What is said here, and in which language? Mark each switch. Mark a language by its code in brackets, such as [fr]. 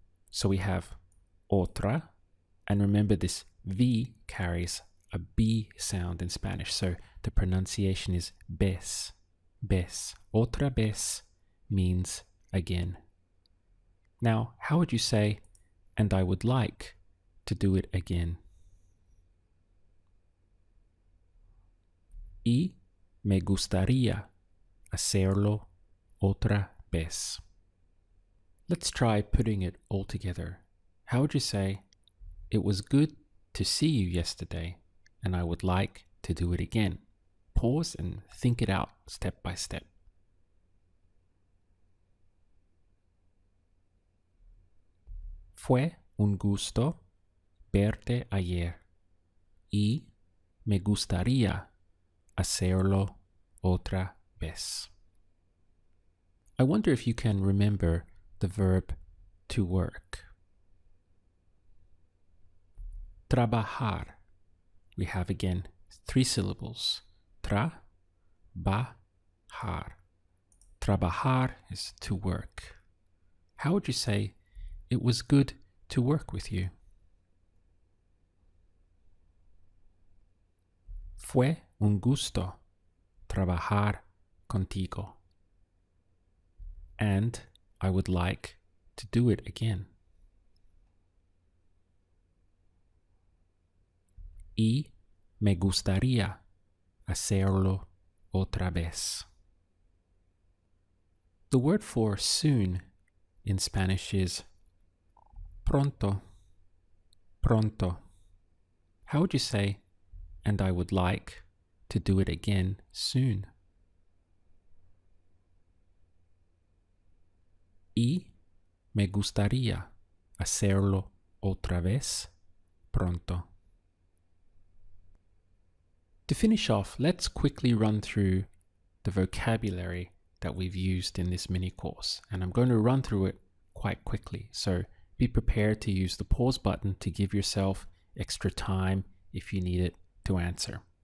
[en] So we have otra, and remember this V carries a B sound in Spanish, so the pronunciation is vez, vez. [es] Otra vez [en] means again. Now, how would you say, and I would like to do it again? [es] Y me gustaría hacerlo otra vez. [en] Let's try putting it all together. How would you say, it was good to see you yesterday, and I would like to do it again? Pause and think it out step by step. [es] Fue un gusto verte ayer y me gustaría hacerlo otra vez. [en] I wonder if you can remember the verb to work. Trabajar. We have again 3 syllables. Tra, ba, har. Trabajar is to work. How would you say, it was good to work with you? [es] Fue un gusto trabajar contigo. [en] And I would like to do it again. [es] Y me gustaría hacerlo otra vez. [en] The word for soon in Spanish is pronto, pronto. How would you say, and I would like to do it again soon? [es] Y me gustaría hacerlo otra vez pronto. [en] To finish off, let's quickly run through the vocabulary that we've used in this mini course, and I'm going to run through it quite quickly, so be prepared to use the pause button to give yourself extra time if you need it to answer.